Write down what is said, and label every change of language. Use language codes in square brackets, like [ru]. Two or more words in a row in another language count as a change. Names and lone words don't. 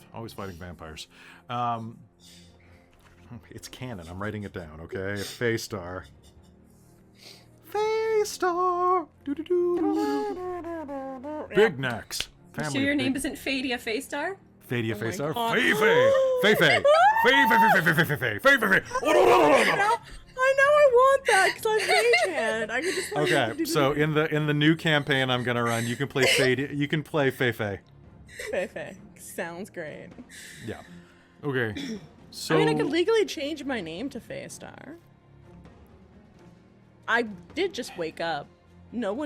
[en] Always fighting vampires. It's canon. I'm writing it down. Okay, Fae Star. Fae Star. Big necks. You Family sure your of name big- isn't Fadia Fae Star? Fadia Oh Fae my Star. God. Fae Fae. Fae Fae. Fae Fae Fae Fae Fae Fae Fae Fae Fae. I know I want that because I'm mage hand. I could just like, Okay, so in the new campaign I'm gonna run, you can play Fadia. You can play Fae Fae. Fae. Sounds great. Yeah. Okay. So I mean, I could legally change my name to Fae Star. I did just wake up. No one